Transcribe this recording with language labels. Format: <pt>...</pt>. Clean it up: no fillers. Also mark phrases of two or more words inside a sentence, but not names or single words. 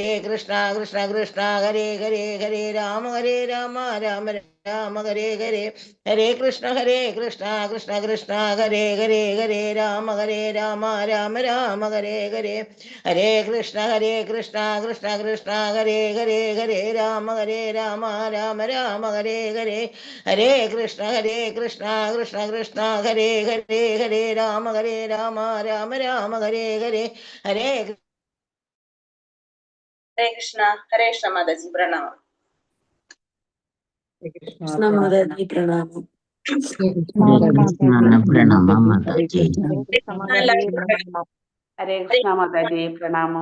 <sa>കൃഷ്ണ ഹരേ ഹരേ രാമ രാമ ഹരേ ഹരേ ഹരേ കൃഷ്ണ കൃഷ്ണ ഹരേ ഹരേ രാമ രാമ ഹരേ ഹരേ ഹരേ കൃഷ്ണ കൃഷ്ണ ഹരേ ഹരേ രാമ രാമ ഹരേ ഹരേ ഹരേ കൃഷ്ണ കൃഷ്ണ ഹരേ ഹരേ രാമ രാമ ഹരേ ഹരേ ഹരേ</sa> <ml>കൃഷ്ണ മാതാജി പ്രണാമം. കൃഷ്ണ മാതാജി പ്രണാമം. പ്രണാമം മാതാജി. ഹരേ കൃഷ്ണ മാതാജി പ്രണാമം.</ml>